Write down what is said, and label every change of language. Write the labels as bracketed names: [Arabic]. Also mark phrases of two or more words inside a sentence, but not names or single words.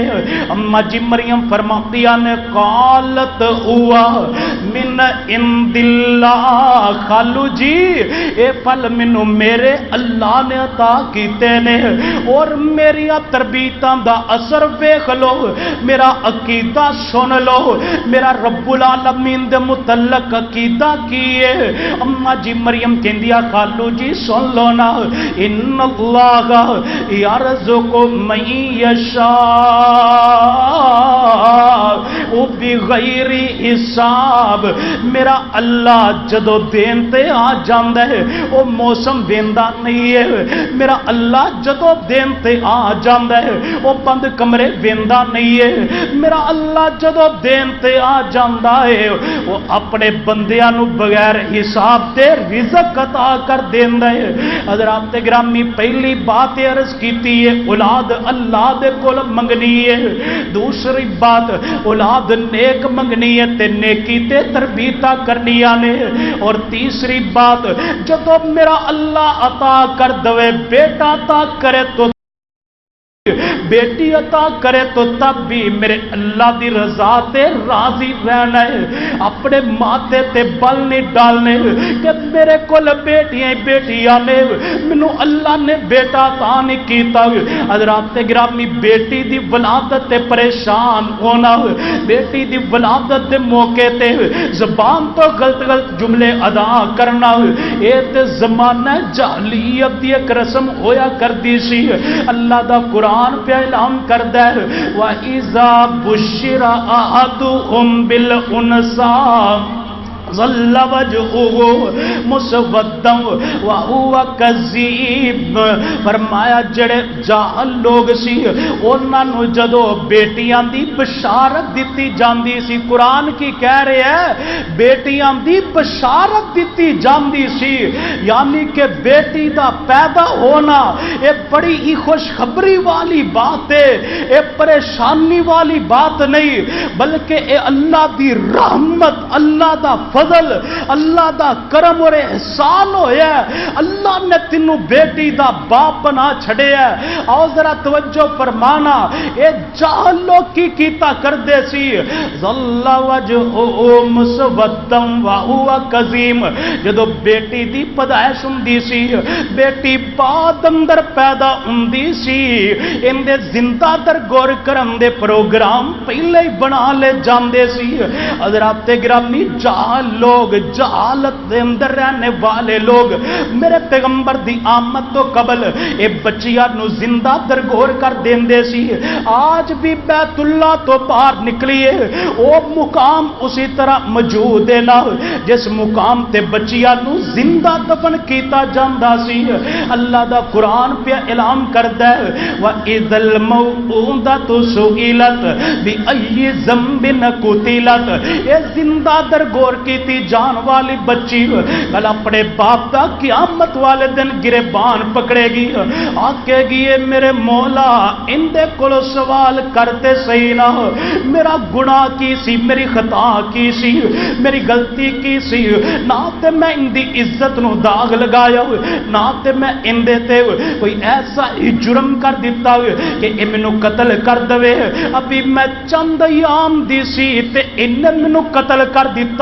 [Punjabi] اما جی مریم فرماتی نے [Arabic] قالت ہوا من عند اللہ، [Punjabi] خالو جی اے پھل مینوں میرے اللہ نے عطا کیتے نے، اور میری تربیتاں دا اثر ویکھ لو، میرا عقیدہ سن لو، میرا [Arabic] رب العالمین [Punjabi] دے متعلق عقیدہ کیے۔ اما جی مریم کہندیا خالو جی سن لو نا، [Arabic] ان اللہ یرزق من یشاء بغیر [Punjabi] حساب، میرا اللہ جدو دین تے آ جاندا ہے وہ موسم ویندا نہیں ہے، میرا اللہ جدو دین تے آ جاندا ہے وہ بند کمرے ویندا نہیں ہے، میرا اللہ جدو دین تے آ جاندا ہے وہ اپنے بندیاں نو بغیر حساب تے رزق عطا کر دیندا ہے۔ حضرات گرامی پہلی بات عرض کیتی ہے اولاد اللہ دے کول منگنی ہے، دوسری بات اولاد نیک منگنی ہے تے نیکی تے تربیتاں کرنیاں نے، اور تیسری بات جدو میرا اللہ عطا کر دوے بیٹا عطا کرے تو بیٹی عطا کرے تو تب بھی میرے اللہ دی رضا تے راضی رہنا ہے، اپنے ماتھے تے بل نہیں ڈالنے کہ میرے کول بیٹیاں بیٹیاں نے، مینوں اللہ نے بیٹا عطا نہیں کیتا۔ حضرات گرامی بیٹی دی ولادت تے پریشان ہونا، بیٹی دی ولادت دے موقع تے زبان تو غلط جملے ادا کرنا، اے تے زمانہ جاہلیت دی ایک رسم ہویا کردی سی۔ اللہ دا قرآن پہ اعلان کردا ہے [Arabic] وَإِذَا بُشِّرَ أَحَدُهُم بِالْأُنثَىٰ ظل وجهه مسودا وهو كظيم. [Punjabi] فرمایا جڑے جاہل لوگ سی انہاں نو جدو بیٹیاں دی بشارت دتی جاندی سی، [Urdu] قرآن کی [Punjabi] کہہ رہے ہے بیٹیاں دی بشارت دتی جاندی سی، یعنی کہ بیٹی دا پیدا ہونا یہ بڑی ہی خوشخبری والی بات ہے، یہ پریشانی والی بات نہیں، بلکہ اے اللہ دی رحمت، اللہ دا فضل، اللہ دا کرم اور احسان ہویا ہے، اللہ نے تینوں بیٹی دا باپ بنا چھڑے ہے. آؤ ذرا توجہ فرمانا، اے جاہل لوگ کی کیتا کر دے سی. [Arabic] ظل وجهه مسودا وهو كظيم. [Punjabi] جدو بیٹی دی پیدائش ہوندی سی، بیٹی بعد اندر پیدا ہوندی سی، ان دے زندہ در غور کرن دے پروگرام پہلے ہی بنا لے جاندے سی. حضرات گرامی، جہال لوگ، جہالت دے اندر رہنے والے لوگ میرے پیغمبر دی آمد تو قبل اے بچیاں نو زندہ در غور کر دیندے سی. آج بھی بیت اللہ تو باہر نکلیے او مقام اسی طرح موجود ہے نا جس مقام تے بچیاں نو زندہ دفن کیتا جاندا سی. اللہ دا قرآن پہ اعلان کردا ہے [Arabic] وَإِذَا الْمَوْءُودَةُ سُئِلَتْ بِأَيِّ ذَنبٍ قُتِلَتْ. [Punjabi] اے زندہ در غور کیتی جان والی بچی کل اپنے باپ دا قیامت والے دن گریبان پکڑے گی، آکے گی اے میرے مولا اندے کولو سوال کرتے صحیح نہ، میرا گناہ کی سی، میری خطا کی سی، میری غلطی کی سی، نہ تے میں اندی عزت نو داغ لگایا نہ تے میں اندے تے کوئی ایسا ہی جرم کر دیتا کہ اے مینوں قتل کر دوے، ابھی میں چند ایام دی سی تے انہیں مینوں قتل کر دیتا.